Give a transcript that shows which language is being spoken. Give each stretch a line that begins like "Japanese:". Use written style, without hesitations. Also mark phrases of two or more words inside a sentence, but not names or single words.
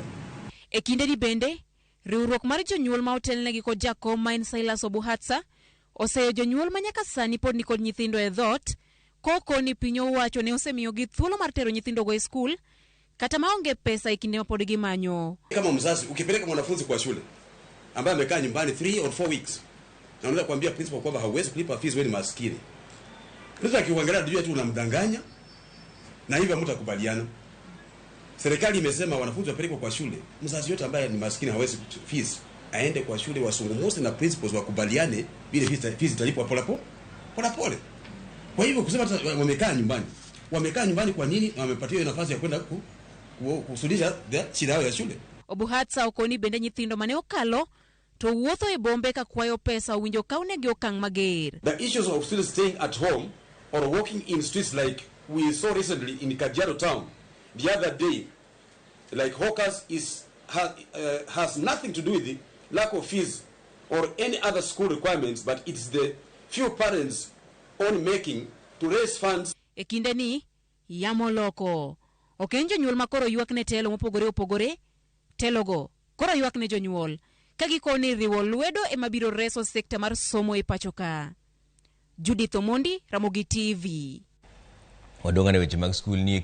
Luo (Kenya and Tanzania): E kinde di bende riwruok mar jonyuol ma otelnegi kod jakom ma en Silas Obuhatsa oseyo jonyuol ma nyaka sani pod ni kod nyithindo e dhot koko ni piny owacho ne osemiyo gi thuolo mar tero nyithindo go e skul kata maonge pesa e kinde ma pod gimanyo.
Swahili: Kama mzazi ukipeleka mwanafunzi kwa shule ambaye amekaa nyumbani
English: 3 or 4 weeks
Swahili: na unaweza kuambia principal kwamba hauwezi kulipa fees, wewe ni maskini, sasa akiuangalia ndio tu unamdanganya na hivyo mtakubaliana. Serikali imesema wanafunzi wapelekwe kwa shule, mzazi yote ambaye ni maskini hawezi fees aende kwa shule, wasungumuse na principals wakubaliane vile fees italipwa pole. Kwa hivyo kusema wamekaa nyumbani kwa nini wamepatiwa nafasi ya kwenda kusuluhisha shida yao ya shule.
Luo (Kenya and Tanzania): Obuhatsa okoni bende nyithindo mane okalo to wuotho e bombe ka kwayo pesa winjo kaunegi okang' mager.
English: The issues of students staying at home or walking in streets like we saw recently in Kajiado town the other day, like hawkers, has nothing to do with the lack of fees or any other school requirements, but it's the few parents on making to raise funds.
Luo (Kenya and Tanzania): E kinde ni yamo loko okenjo jonyuol makoro ywak ne telo mopogore opogore, telogo koro ywak ne jonyuol ka gikoni riwo lwedo ema biro reso sekta mar somo e pacho ka. Judith Omondi, Ramogi TV. Wadonga ne weche mag skul ni